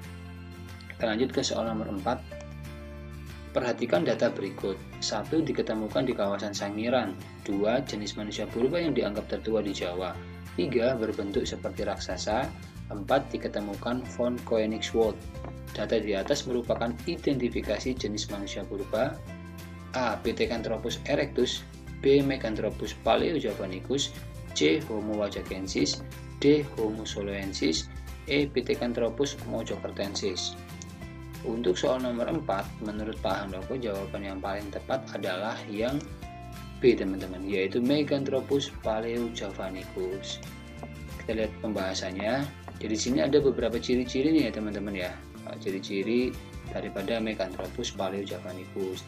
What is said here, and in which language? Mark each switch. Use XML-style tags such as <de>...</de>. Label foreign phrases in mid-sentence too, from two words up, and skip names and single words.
<id>Kita lanjut ke soal nomor 4. Perhatikan data berikut. 1. Diketemukan di kawasan Sangiran. 2. Jenis manusia purba yang dianggap tertua di Jawa. 3. Berbentuk seperti raksasa. 4. Diketemukan von Koenigswald. Data di atas merupakan identifikasi jenis manusia purba. A. Pithecanthropus erectus. B. Meganthropus paleojavanicus. C. Homo wajakensis. D. Homo soloensis. E. Pithecanthropus mojokertensis. Untuk soal nomor 4, menurut Pak Handoko jawaban yang paling tepat adalah yang B teman-teman, yaitu Meganthropus paleojavanicus. Kita lihat pembahasannya. Jadi sini ada beberapa ciri-ciri nih ya teman-teman ya. Ciri-ciri daripada Meganthropus paleojavanicus.</id>